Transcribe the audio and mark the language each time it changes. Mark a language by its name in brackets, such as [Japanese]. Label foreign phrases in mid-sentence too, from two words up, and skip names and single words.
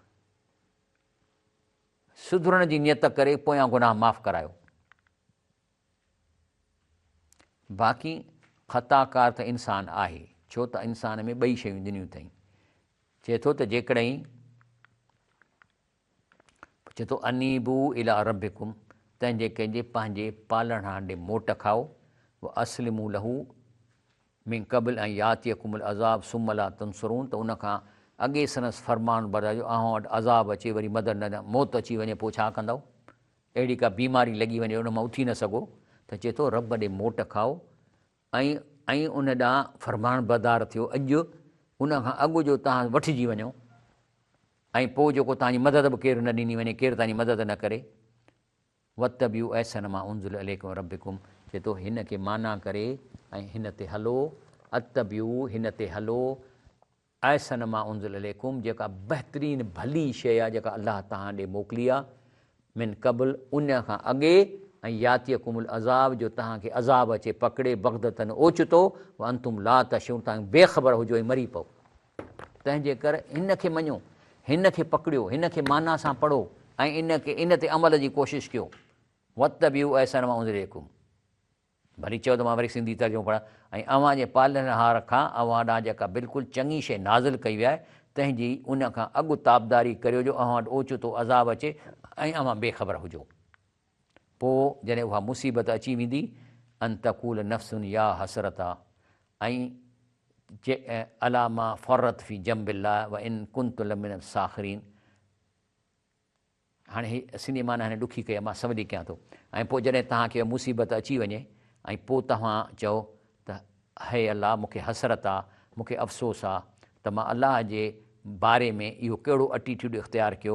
[Sindhi] सुधरण जी नियत करे पोयां गुनाह माफ़ु करायो। बाक़ी ख़ताकार त इंसानु आहे, छो त इंसान में ॿई शयूं ॾिनियूं अथई। चए थो त जेकॾहिं चए थो [Arabic] أنيبوا إلى ربكم, [Sindhi] तंहिंजे कंहिंजे पंहिंजे पालणहार ॾे मोट खाओ, [Arabic] وأسلموا له من قبل [Sindhi] ऐं [Arabic] يأتيكم العذاب ثم لا تنصرون, [Sindhi] त उनखां अॻे संदसि फरमान बरदायो अव्हां वटि अज़ाब अचे, वरी मदद न ॾियां, मौत अची वञे, पोइ छा कंदव? अहिड़ी का बीमारी लॻी वञे उन मां उथी न सघो, त चए थो रब ॾे मोट खाओ ऐं उन ॾांहुं फरमान बरदार थियो। अॼु उनखां अॻु जो तव्हां वठिजी वञो ऐं पोइ जेको तव्हांजी मदद बि केरु न ॾिनी वञे, केरु तव्हांजी मदद न करे। [Arabic] واتبعوا أحسن ما أنزل إليكم ربكم, [Sindhi] चए थो हिन खे माना करे ऐं हिन ते हलो। अतबियू, हिन ते हलो, [Arabic] أحسن ما أنزل إليكم, [Sindhi] जेका बहितरीनु भली शइ आहे जेका अलाह तव्हां ॾे मोकिली आहे, [Arabic] من قبل, [Sindhi] उन खां अॻे, ऐं [Arabic] يأتيكم العذاب, [Sindhi] जो तव्हांखे अज़ाब अचे पकिड़े बग़दतन ओचितो, [Arabic] وأنتم لا تشعرون, [Sindhi] तव्हां बेख़बर हुजो ऐं मरी पओ। तंहिंजे करे हिन खे मञो, हिन खे पकड़ियो, हिन खे माना सां पढ़ो ऐं इन ते अमल जी कोशिशि कयो। [Arabic] واتبعوا أحسن ما أنزل إليكم, [Sindhi] वरी चयो त मां वरी सिंधी तर्जुमो पढ़ां, ऐं अव्हां जे पालनहार खां अव्हां ॾांहुं जेका बिल्कुलु चङी शइ नाज़िल कई विया आहे, तंहिंजी उन खां अॻु ताबदारी करियो जो अव्हां वटि ओचितो अज़ाब अचे ऐं अव्हां बेख़बर हुजो। पोइ जॾहिं उहा मुसीबत अची वेंदी, [Arabic] أن تقول نفس يا حسرتا, ऐं على ما فرطت في جنب الله وإن كنت لمن الساخرين. [Sindhi] हाणे ही सिंधी माना हाणे ॾुखी कई आहे, मां सवली कयां थो। ऐं पोइ जॾहिं तव्हांखे मुसीबत अची वञे ऐं पोइ तव्हां चओ त हे अलाह, मूंखे हसरत आहे, मूंखे अफ़सोस आहे त मां अलाह जे बारे में इहो कहिड़ो एटीट्यूड इख़्तियारु कयो।